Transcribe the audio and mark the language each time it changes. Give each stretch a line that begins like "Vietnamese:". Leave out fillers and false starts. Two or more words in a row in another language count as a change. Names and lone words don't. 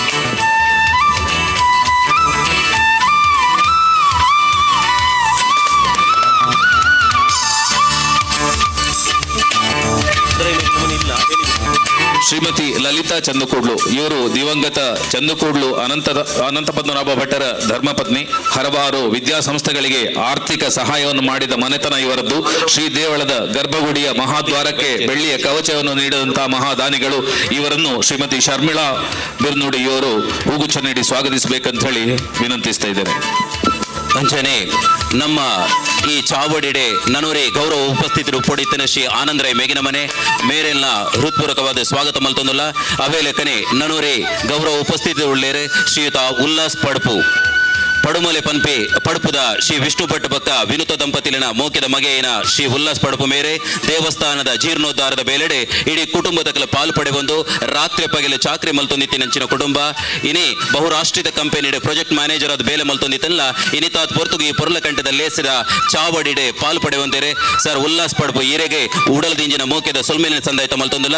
Kannada: ಶ್ರೀಮತಿ ಲಲಿತಾ ಚಂದುಕೂಡ್ಲು ಇವರು ದಿವಂಗತ ಚಂದುಕೂಡ್ಲು ಅನಂತ ಪದ್ಮನಾಭ ಭಟ್ಟರ ಧರ್ಮಪತ್ನಿ. ಹಲವಾರು ವಿದ್ಯಾಸಂಸ್ಥೆಗಳಿಗೆ ಆರ್ಥಿಕ ಸಹಾಯವನ್ನು ಮಾಡಿದ ಮನೆತನ ಇವರದ್ದು. ಶ್ರೀ ದೇವಳದ ಗರ್ಭಗುಡಿಯ ಮಹಾದ್ವಾರಕ್ಕೆ ಬೆಳ್ಳಿಯ ಕವಚವನ್ನು ನೀಡಿದಂತಹ ಮಹಾದಾನಿಗಳು. ಇವರನ್ನು ಶ್ರೀಮತಿ ಶರ್ಮಿಳಾ ಬಿರ್ನುಡಿ ಇವರು ಹೂಗುಚ್ಛ ನೀಡಿ ಸ್ವಾಗತಿಸಬೇಕಂತ ಹೇಳಿ ವಿನಂತಿಸ್ತಾ ಇದ್ದೇನೆ.
Tulu: ಅಂಚನೆ ನಮ್ಮ ಈ ಚಾವಡಿಡೆ ನನೂರೇ ಗೌರವ ಉಪಸ್ಥಿತರು ಪೊಡಿತನ ಶ್ರೀ ಆನಂದರಾಯ್ ಮೇಗಿನ ಮನೆ ಮೇರೆಲ್ನ ಹೃತ್ಪೂರ್ವಕವಾದ ಸ್ವಾಗತ ಮಲ್ತೊಂದುಲ್ಲ. ಅವೇ ಲೆಕ್ಕನೆ ನನೂರೇ ಗೌರವ ಉಪಸ್ಥಿತಿ ಉಳ್ಳೇರೆ ಶ್ರೀಯುತ ಉಲ್ಲಾಸ್ ಪಡ್ಪು ಪಡುಮಲೆ ಪನ್ಪೆ ಪಡುಪುದ ಶ್ರೀ ವಿಷ್ಣು ಭಟ್ ಬಕ್ಕ ವಿನುತ ದಂಪತಿಲಿನ ಮೋಕೆದ ಮಗೆಯಿನ ಶ್ರೀ ಉಲ್ಲಾಸ್ ಪಡುಪು ಮೇರೆ ದೇವಸ್ಥಾನದ ಜೀರ್ಣೋದ್ಧಾರದ ಬೇಲೆಡೆ ಇಡೀ ಕುಟುಂಬದ ಪಾಲು ಪಡೆಬಂದು ರಾತ್ರಿ ಪಗಲು ಚಾಕ್ರಿ ಮಲ್ತೊಂದಿತ್ತಿನಂಚಿನ ಕುಟುಂಬ ಇನಿ ಬಹುರಾಷ್ಟ್ರೀಯ ಕಂಪನಿಡೆ
English: project manager
Tulu: ಆದ ಬೇಲೆ ಮಲ್ತೊಂದಿತ್ತಲ್ಲ ಇನಿತಾತ್ ಪೊರ್ತುಗು ಈ ಪೊರ್ಲಕಂಠದ ಲೇಸಿದ ಚಾವಡಿಡೆ ಪಾಲು ಪಡೆವಂದೇರೆ ಸರ್ ಉಲ್ಲಾಸ್ ಪಡುಪು ಈರೆಗೆ ಉಡಲ್ದಿಂಜಿನ ಮೋಕೆದ ಸೊಲ್ಮೇಲಿನ ಸಂದಾಯಿತ ಮಲ್ತೊಂದಿಲ್ಲ.